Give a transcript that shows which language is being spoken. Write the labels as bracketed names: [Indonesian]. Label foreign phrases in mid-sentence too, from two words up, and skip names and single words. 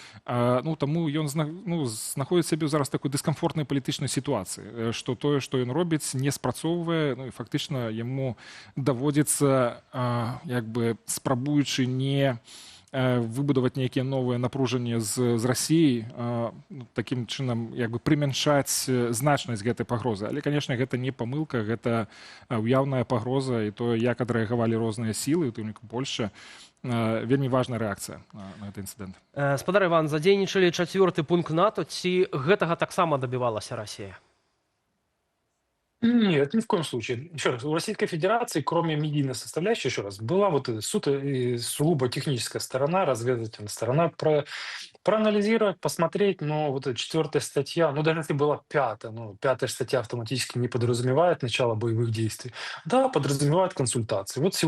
[Belarusian] Таму ён знаходзіць сябе зараз такой дыскамфортнай палітычнай сітуацыі, што тое, што ён робіць, не спрацоўвае, і фактычна яму даводзіцца, спрабуючы не выбудаваць нейкія новыя напружанні з Расіяй, такім чынам прымяншаць значнасць гэтай пагрозы. Але, канешне, гэта не памылка, гэта ўяўная пагроза, і тое, як адрэагавалі розныя сілы, у тым ліку Польшча, вельмі важная рэакцыя на гэты інцыдэнт. Спадар Іван, задзейнічалі 4-й пункт НАТО, ці гэтага таксама дабівалася Расія? [Russian] Нет, ни в коем случае. Еще раз, у Российской Федерации, кроме медийной составляющей, еще раз, была вот сугубо техническая сторона, разведывательная сторона, проанализировать, посмотреть, но вот эта 4-я статья, даже если была 5-я, 5-я статья автоматически не подразумевает начало боевых действий, да, подразумевает консультации.